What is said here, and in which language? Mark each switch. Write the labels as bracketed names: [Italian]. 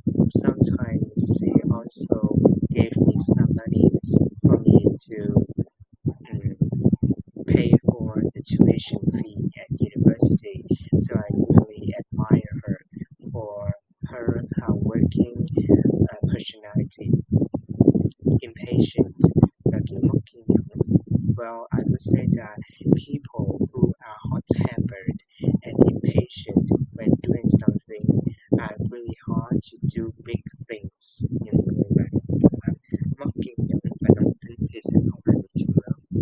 [English] Sometimes he also gave me some money for me to pay for the tuition fee at university. So I really admire her for her hardworking personality. [Vietnamese] Impatient và kiểu mất kiên nhẫn. [English] Well, I would say that people who are hot-tempered and impatient when doing something are really hard to do big things. [Vietnamese] Những người mà mất kiên nhẫn và nóng tính thì sẽ không làm được chuyện lớn.